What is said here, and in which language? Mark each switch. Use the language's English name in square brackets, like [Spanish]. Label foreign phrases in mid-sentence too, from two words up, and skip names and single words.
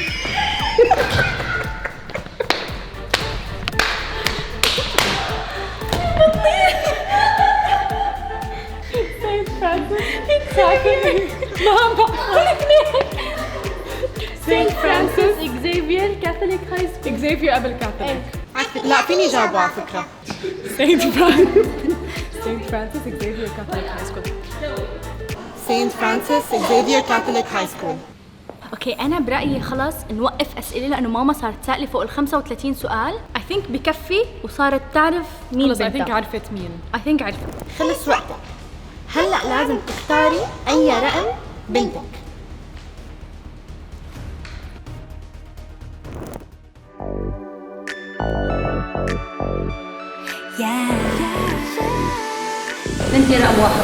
[Arabic] Saint Francis Catholic. ماما Saint Francis اكزيفير كاثوليك هاي سكول. Xavier قبل Catholic. لا فيني جاوبه على فكرة. Saint Francis. Saint Francis Xavier Catholic High School. Saint Francis Xavier Catholic High School. اوكي انا برايي خلص نوقف اسئله لانه ماما صارت تسالي فوق ال 35 سؤال. [English] I think [Arabic] بكفي وصارت تعرف مين [English] خلص I think [Arabic] بنتها. عرفت مين. [English] I think [Arabic] عرفت. خلص وقتك. هلا لازم تختاري اي رقم بنتك. بنتي رقم واحد.